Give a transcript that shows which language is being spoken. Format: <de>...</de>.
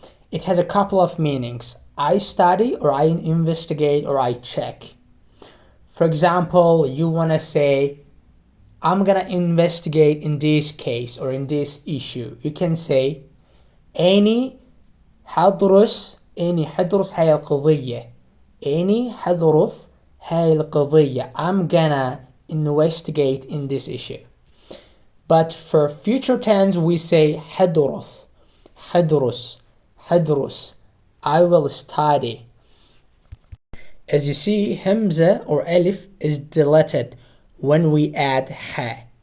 <en>It has a couple of meanings. I study, or I investigate, or I check. For example, you want to say, I'm gonna investigate in this case or in this issue. You can say, Annie</en> <ar>حدرس إني حدرس هاي القضية. إني حدرس هاي القضية.</ar> <en>I'm gonna investigate in this issue. But for future tense we say حدرس.</en> <ar>حدرس. حدرس.</ar> <en>I will study. As you see, Hamza or Alif is deleted when we add Ha.</en>